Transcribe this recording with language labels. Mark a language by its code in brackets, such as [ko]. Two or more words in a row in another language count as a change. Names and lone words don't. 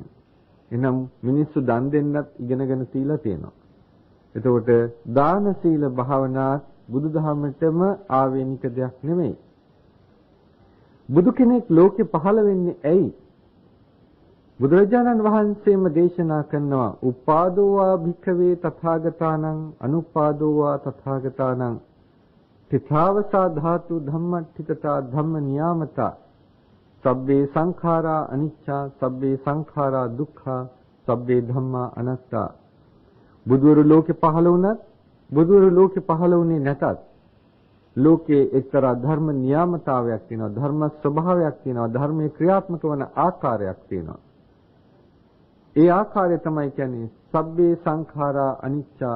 [si] එනම් මිනිස්සු දන් දෙන්නත් ඉගෙනගෙන තියලා තියෙනවා. එතකොට දාන සීල භාවනා බුදුදහමටම ආවේනික දෙයක් නෙමෙයි. බුදු කෙනෙක් ලෝකෙ පහළ වෙන්නේ ඇයි? බුදුරජාණන් වහන්සේම දේශනා කරනවා [pi] උපාදෝවා භික්ඛවේ තථාගතානං අනුපාදෝවා තථාගතානං තිථාවසා ධාතු ධම්මට්ඨිතතා ධම්ම නියාමතා සබ්බේ සංඛාරා අනිච්චා සබ්බේ සංඛාරා දුක්ඛා සබ්බේ ධම්මා අනාත්තා. [si] බුදුවරු ලෝකෙ පහළ වුණත් බුදුවරු ලෝකෙ පහළ වුණේ නැතත් ලෝකයේ එක්තරා ධර්ම නියාමතාවයක් තියෙනවා, ධර්ම ස්වභාවයක් තියෙනවා, ධර්මයේ ක්‍රියාත්මක වන ආකාරයක් තියෙනවා. ඒ ආකාරය තමයි කියන්නේ [pi] සබ්බේ සංඛාරා අනිච්චා.